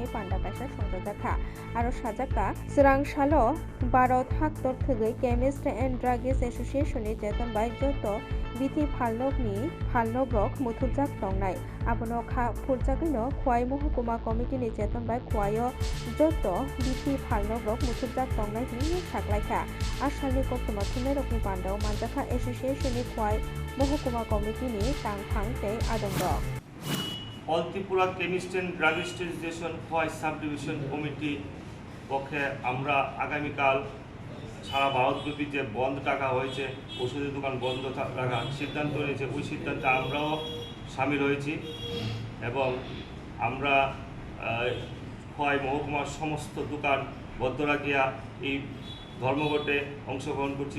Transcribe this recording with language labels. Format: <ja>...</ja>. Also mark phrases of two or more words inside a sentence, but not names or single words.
<trp>Panda Kaisa Songjajakha aro sajaka Srang Shalo Bharat Haktor Thegui Chemist and Druggist Association ni jeton bai joto bithi phalnobrok muthujak tongnai abono kha phurjagino Khwai Mohokuma Committee ni jeton bai Khwaio joto bithi phalnobrok muthujak tongnai hini saklaikha Ashalni Koktuma Thunarokni Panda Manjakha Association ni Khwai Mohokuma Committee ni tangthang tei adongrok</trp> <bn>অল ত্রিপুরা কেমিস্ট অ্যান্ড ড্রাগিস্ট অ্যাসোসিয়েশন খোয়াই</bn> <en>sub division committee</en> <bn>পক্ষে আমরা আগামীকাল সারা ভারতব্যাপী যে বন্ধ ডাকা হয়েছে, ওষুধের দোকান বন্ধ রাখার সিদ্ধান্ত রয়েছে, ওই সিদ্ধান্তে আমরাও সামিল হয়েছি এবং আমরা খোয়াই মহকুমার সমস্ত দোকান বন্ধ রাখিয়া এই ধর্মঘটে অংশগ্রহণ করছি।</bn>